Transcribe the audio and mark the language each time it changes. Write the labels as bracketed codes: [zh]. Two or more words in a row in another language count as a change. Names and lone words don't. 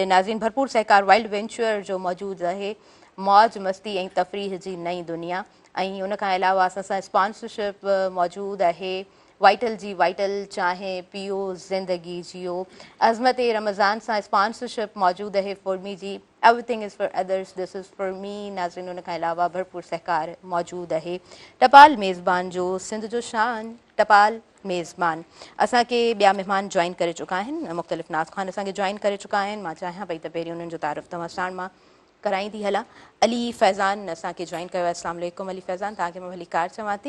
[sd] नाज़रीन भरपूर सहकार वाइल्ड वेंचर जो मौजूदु आहे, मौज मस्ती ऐं तफ़रीह जी नई दुनिया। ऐं उन खां अलावा असां सां स्पॉन्सरशिप मौजूदु आहे वाइटल जी, वाइटल चांहि पियो ज़िंदगी जियो। अज़मत रमज़ान सां स्पॉन्सरशिप मौजूदु आहे फॉर मी जी, [en] Everything is for others this is for me. [sd] नाज़रीन उन खां अलावा भरपूर सहकार मौजूदु आहे टपाल मेज़बान जो, सिंध जो शान टपाल मेज़बान। असांखे ॿिया महिमान जॉइन करे चुका आहिनि, मुख़्तलिफ़ नाज़ ख़ान असांखे जॉइन करे चुका आहिनि। मां चाहियां पई त पहिरीं उन्हनि जो तारीफ़ तव्हां साण मां कराईंदी हलां। अली फैज़ान असांखे जॉइन कयो आहे। [ar] السلام عليكم [sd] अली फैज़ान, तव्हांखे मां भली कार चवां थी।